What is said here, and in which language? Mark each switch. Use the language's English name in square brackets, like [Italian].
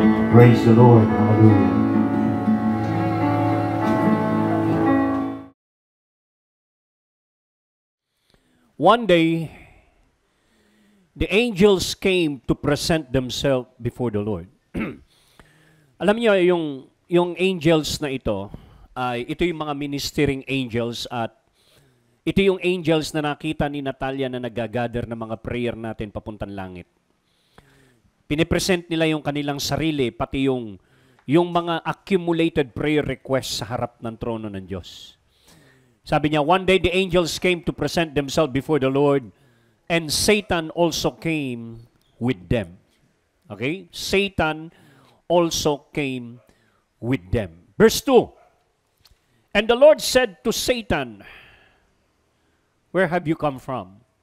[English] Praise the Lord. Hallelujah. One day, the angels came to present themselves before the Lord. [Filipino] Alam niyo, yung angels na ito yung mga ministering angels, at ito yung angels na nakita ni Natalia na nagagather ng mga prayer natin papuntang langit. Pinipresent nila yung kanilang sarili, pati yung mga accumulated prayer requests sa harap ng trono ng Diyos. Sabi niya, [English] one day the angels came to present themselves before the Lord, and Satan also came with them. Okay? Satan also came with them. Verse 2, and the Lord said to Satan, where have you come from?